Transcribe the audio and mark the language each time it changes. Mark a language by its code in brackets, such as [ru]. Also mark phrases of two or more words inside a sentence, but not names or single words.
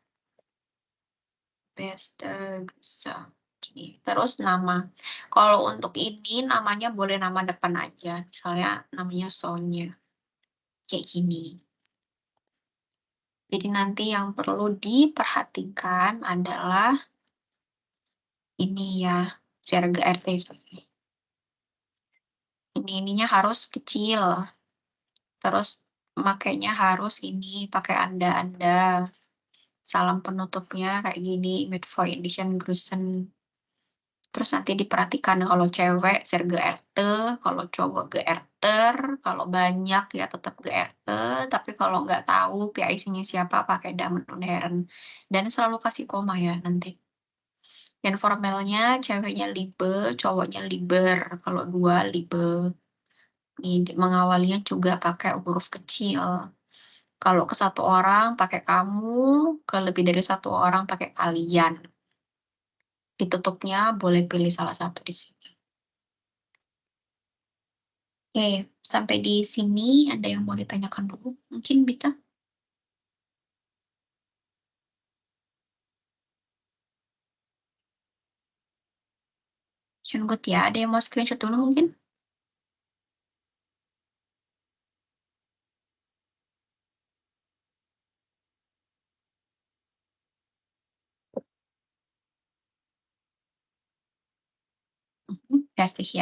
[de] Beste Grüße. [id] Gini. Terus nama. Kalau untuk ini namanya boleh nama depan aja. Misalnya namanya Sonya. Kayak gini. Jadi nanti yang perlu diperhatikan adalah ini ya, [de] sehr geehrte. [id] Ininya harus kecil. Terus makainya harus ini, pakai Anda. Salam penutupnya kayak gini, [de] mit freundlichen Grüßen. [id] Terus nanti diperhatikan kalau cewek [de] sehr geehrte, [id] kalau cowok geehrter, kalau banyak ya tetap geehrte, tapi kalau nggak tahu PIC-nya siapa pakai [de] Damen und Herren. [id] Dan selalu kasih koma ya nanti. Yang formalnya ceweknya liebe, cowoknya lieber, kalau 2 liebe. Nih, mengawalinya juga pakai huruf kecil. Kalau ke 1 orang pakai kamu, ke lebih dari 1 orang pakai kalian. Ditutupnya boleh pilih salah satu di sini. Oke, sampai di sini ada yang mau ditanyakan dulu? Mungkin Bita? [de] Schön gut [id] ya, ada yang mau screenshot dulu mungkin? Fertig ya.